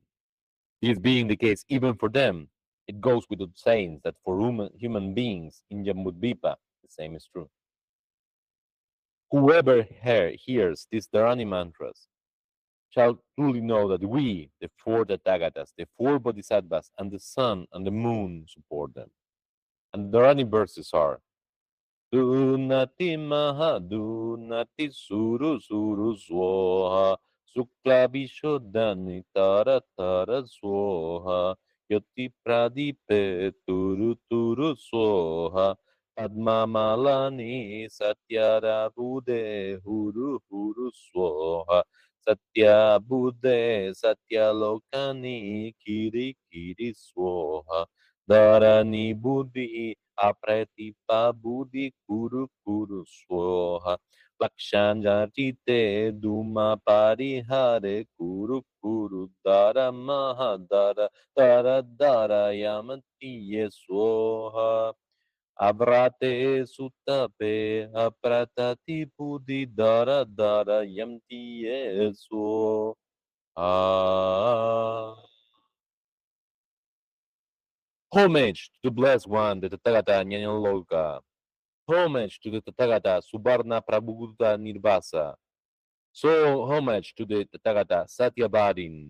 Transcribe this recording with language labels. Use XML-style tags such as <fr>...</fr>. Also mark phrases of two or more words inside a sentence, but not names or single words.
<en>This being the case even for them, it goes without saying that for human beings in Jambudvipa, the same is true. Whoever hears these Dharani mantras shall truly know that we, the 4 Tathagatas, the 4 Bodhisattvas, and the sun and the moon support them. And the Dharani verses are</en> <sa>Dunati maha dunati suru suru swaha sukla vishodani tara tara swaha yoti pradipe turu turu swaha padma malani satyara bude huru huru swaha satya bude satya lokani kiri kiri swaha dharani buddhi apretipa buddhi kuru kuru swaha lakshanjatite duma parihare kuru kuru dara mahadara dara dara yamatiye swaha avrate sutape apratati buddhi dara dara yamtiye swaha.</sa> <en>Homage to the blessed one, the Tathagata Nyanyaloka. Homage to the Tathagata Subarna Prabhupada Nirvasa. So homage to the Tathagata Satyabadin.</en>